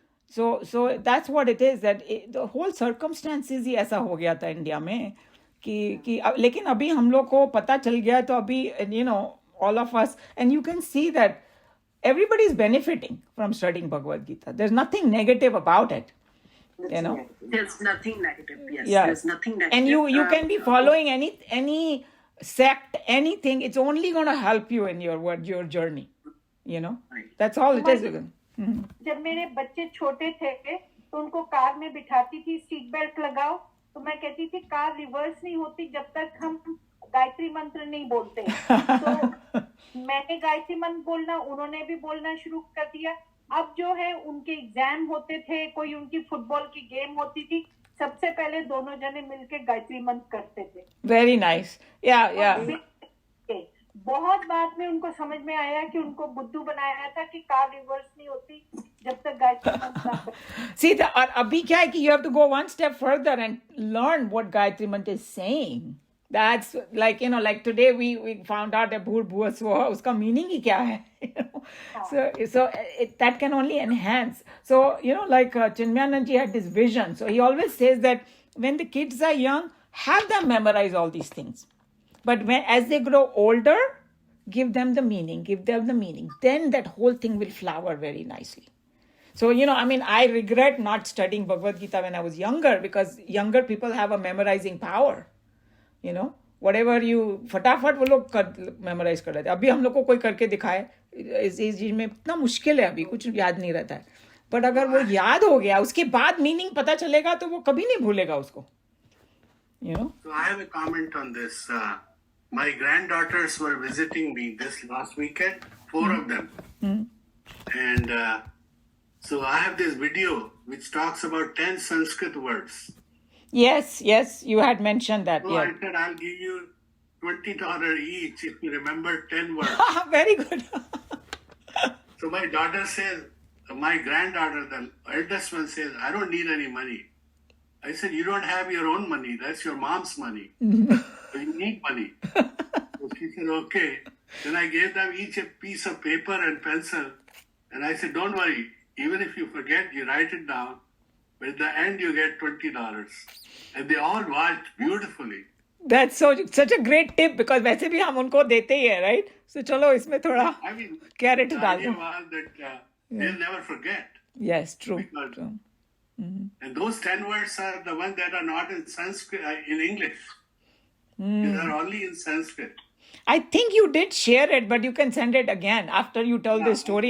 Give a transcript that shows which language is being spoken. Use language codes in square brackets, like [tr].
[en] So that's what it is, that the whole circumstances [hi] ही ऐसा हो गया था इंडिया में कि लेकिन अभी हम लोग को पता चल गया, तो अभी [en] all of us, and you can see that everybody is benefiting from studying Bhagavad Gita. There's nothing negative about it, There's nothing negative. Yes, Yeah. there's nothing negative. And you can be following any sect, anything. It's only going to help you in your journey. That's all it is. [hi] जब मेरे बच्चे छोटे थे तो उनको car में बिठाती थी, seat belt लगाओ, तो मैं कहती थी कार रिवर्स नहीं होती जब तक हम गायत्री मंत्र नहीं बोलते. तो मैंने गायत्री मंत्र बोलना, उन्होंने भी बोलना शुरू कर दिया. अब जो है उनके एग्जाम होते थे, कोई उनकी फुटबॉल की गेम होती थी, सबसे पहले दोनों जने मिलके गायत्री मंत्र करते थे. [en] Very nice. Yeah. [hi] बहुत बाद में उनको समझ में आया कि उनको बुद्धू बनाया था कि कार रिवर्स नहीं होती जब तक गायत्री मंत्र ना. [en] See, [hi] और अभी क्या है कि [en] you have to go one step further and learn what Gayatri Mantra is saying. That's like, like today we found out that Bhur Bhuva Swaha, [hi] uska meaning hi kya hai? [en] So that can only enhance. So, like Chinmayanand had this vision. So he always says that when the kids are young, have them memorize all these things. But as they grow older, give them the meaning. Then that whole thing will flower very nicely. So, I regret not studying Bhagavad Gita when I was younger, because younger people have a memorizing power. [hi] Whatever you, फटाफट वो लोग memorise कर रहे थे. अभी हम लोग को कोई करके दिखाए, इस चीज में इतना मुश्किल है, अभी कुछ याद नहीं रहता है. बट अगर वो याद हो गया, उसके बाद मीनिंग पता चलेगा, तो वो कभी नहीं भूलेगा उसको. [en] So I have a comment on this. My granddaughters were visiting me this last weekend, 4 of them. And so I have this video which talks about 10 Sanskrit words. Yes, you had mentioned that. So I said, I'll give you $20 each if you remember 10 words. Very good. So my daughter says, my granddaughter, the eldest one, says, I don't need any money. I said, you don't have your own money. That's your mom's money. So you need money. So she said, okay. Then I gave them each a piece of paper and pencil. And I said, don't worry. Even if you forget, you write it down. But at the end, you get $20. And they all watched beautifully. That's such a great tip, because [hi] वैसे भी हम उनको देते ही है, [en] right? [hi] So चलो इसमें थोड़ा carrot [en] the [hi] डाल [en] idea [hi] दो. [en] was that they'll never forget. Yes, true. Because- And those 10 words are the ones that are not in Sanskrit, in English. They are only in Sanskrit. I think you did share it, but you can send it again. After you tell the story,